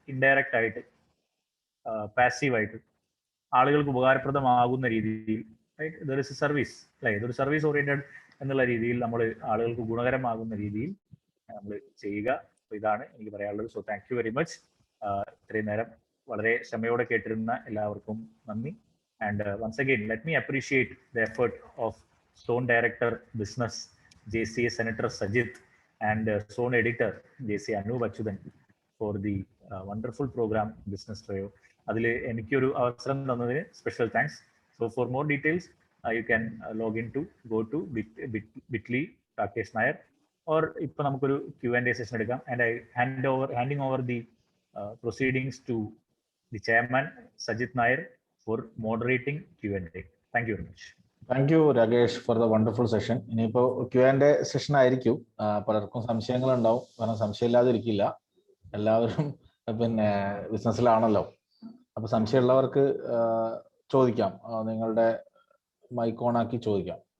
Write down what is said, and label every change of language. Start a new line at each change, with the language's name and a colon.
Malayalam: Indirect ആയിട്ട്, പാസീവായിട്ട്, ആളുകൾക്ക് ഉപകാരപ്രദമാകുന്ന രീതിയിൽ, റൈറ്റ്? ഇതൊരു സർവീസ് അല്ലെ, ഇതൊരു സർവീസ് ഓറിയന്റഡ് എന്നുള്ള രീതിയിൽ നമ്മൾ ആളുകൾക്ക് ഗുണകരമാകുന്ന രീതിയിൽ നമ്മൾ ചെയ്യുക. ഇതാണ് എനിക്ക് പറയാനുള്ളത്.
English: So thank you very much.
Malayalam: ഇത്രയും നേരം വളരെ ക്ഷമയോടെ കേട്ടിരുന്ന എല്ലാവർക്കും നന്ദി.
English: And once again let me appreciate the effort of Zone Director Business JCA Senator Sajith and Zone Editor JCA Anup Achyutan for the wonderful program Business Trio.
Malayalam: അതിൽ എനിക്കൊരു അവസരം തന്നതിന് special thanks.
English: so for more details you can log in to go to bit.ly Rakesh Nair, or
Malayalam: ഇപ്പോൾ നമുക്കൊരു Q&A session എടുക്കാം.
English: And I handing over the proceedings to the chairman Sajith Nair for moderating Q&A. Thank you very much. Thank you Rakesh for the wonderful session.
Malayalam: ഇനിയിപ്പോൾ Q&A session ആയിരിക്കും. പലർക്കും സംശയങ്ങളുണ്ടാവും, കാരണം സംശയമില്ലാതിരിക്കില്ല, എല്ലാവരും പിന്നെ ബിസിനസ്സിലാണല്ലോ. അപ്പൊ സംശയമുള്ളവർക്ക് ചോദിക്കാം, നിങ്ങളുടെ മൈക്ക് ഓൺ ആക്കി ചോദിക്കാം.